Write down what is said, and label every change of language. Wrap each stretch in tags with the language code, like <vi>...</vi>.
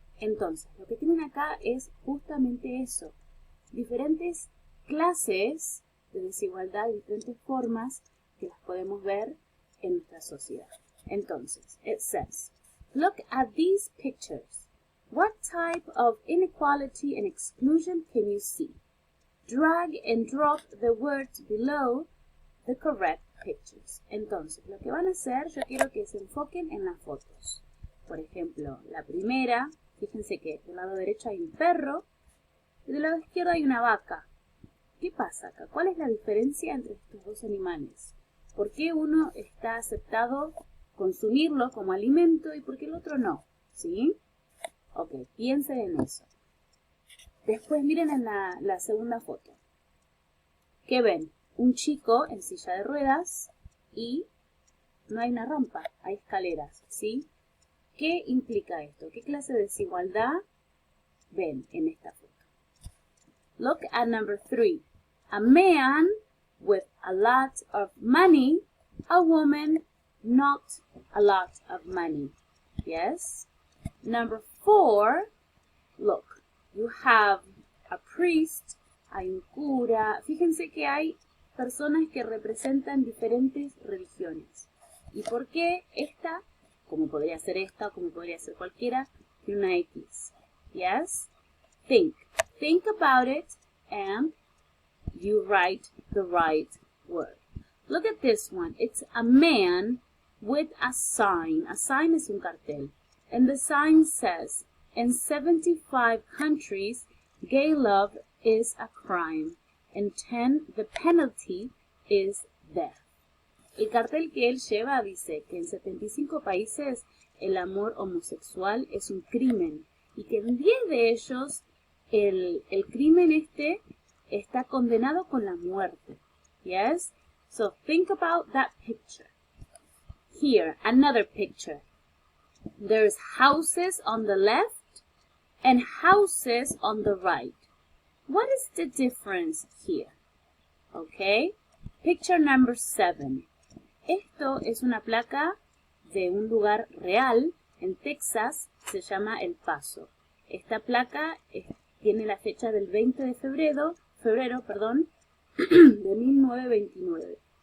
<es>Entonces, lo que tienen acá es justamente eso. Diferentes clases de desigualdad, diferentes formas que las podemos ver en nuestra sociedad.</es> <en>Entonces, it says, look at these pictures. What type of inequality and exclusion can you see? Drag and drop the words below the correct pictures.</en> <es>Entonces, lo que van a hacer, yo quiero que se enfoquen en las fotos. Por ejemplo, la primera, fíjense que del lado derecho hay un perro y del lado izquierdo hay una vaca. ¿Qué pasa acá? ¿Cuál es la diferencia entre estos dos animales? ¿Por qué uno está aceptado consumirlo como alimento y por qué el otro no? ¿Sí? Ok, piensen en eso. Después miren en la segunda foto. ¿Qué ven? Un chico en silla de ruedas y no hay una rampa, hay escaleras, ¿sí? ¿Qué implica esto? ¿Qué clase de desigualdad ven en esta foto?</es> <en>Look at number 3. A man with a lot of money, a woman not a lot of money. Yes? Number 4, look, you have a priest, hay un cura.</en> <es>Fíjense que hay personas que representan diferentes religiones. ¿Y por qué esta, como podría ser esta o como podría ser cualquiera, tiene una X?</es> <en>Yes? Think about it and you write the right word. Look at this one. It's a man with a sign. A sign is un cartel. And the sign says, in 75 countries, gay love is a crime. In 10, the penalty is death.</en> <es>El cartel que él lleva dice que en 75 países el amor homosexual es un crimen y que en 10 de ellos el crimen está condenado con la muerte.</es> <en>Yes? So think about that picture. Here, another picture. There's houses on the left and houses on the right. What is the difference here? Okay. Picture number 7.</en> <es>Esto es una placa de un lugar real en Texas, se llama El Paso. Esta placa tiene la fecha del 20 de febrero, de 1929.</es>